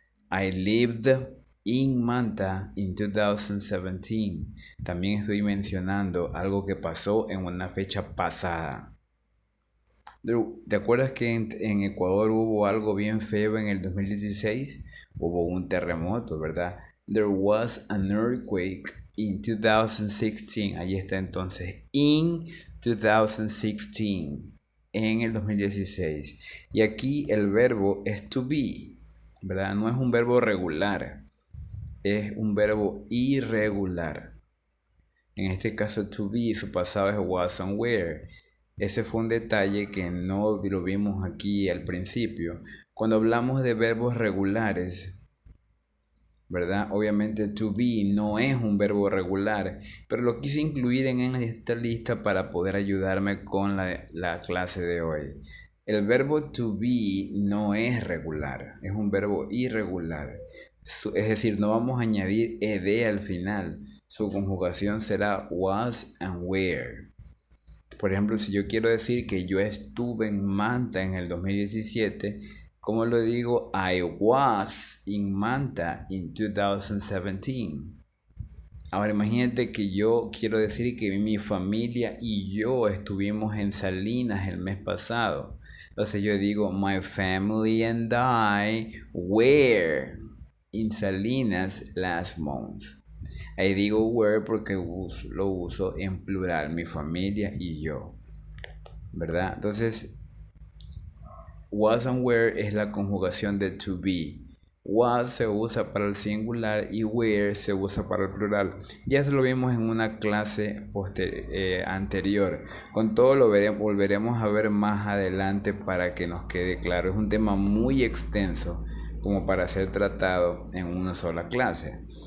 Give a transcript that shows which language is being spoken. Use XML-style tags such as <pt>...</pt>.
<en>I lived in Manta in 2017.</en> <es>También estoy mencionando algo que pasó en una fecha pasada. ¿Te acuerdas que en Ecuador hubo algo bien feo en el 2016? Hubo un terremoto, ¿verdad?</es> <en>There was an earthquake in 2016.</en> <es>Ahí está entonces.</es> <en>In 2016.</en> <es>En el 2016. Y aquí el verbo es to be, ¿verdad? No es un verbo regular. Es un verbo irregular. En este caso, to be, su pasado es was and were. Ese fue un detalle que no lo vimos aquí al principio. Cuando hablamos de verbos regulares, ¿verdad? Obviamente to be no es un verbo regular, pero lo quise incluir en esta lista para poder ayudarme con la clase de hoy. El verbo to be no es regular, es un verbo irregular. Es decir, no vamos a añadir ed al final. Su conjugación será was and were. Por ejemplo, si yo quiero decir que yo estuve en Manta en el 2017, ¿cómo lo digo?</es> <en>I was in Manta in 2017.</en> <es>Ahora imagínate que yo quiero decir que mi familia y yo estuvimos en Salinas el mes pasado. Entonces yo digo,</es> <en>my family and I were in Salinas last month.</en> <es>Ahí digo were porque lo uso en plural, mi familia y yo, ¿verdad? Entonces, was and were es la conjugación de to be. Was se usa para el singular y were se usa para el plural. Ya se lo vimos en una clase anterior. Con todo lo volveremos a ver más adelante para que nos quede claro. Es un tema muy extenso como para ser tratado en una sola clase.</es>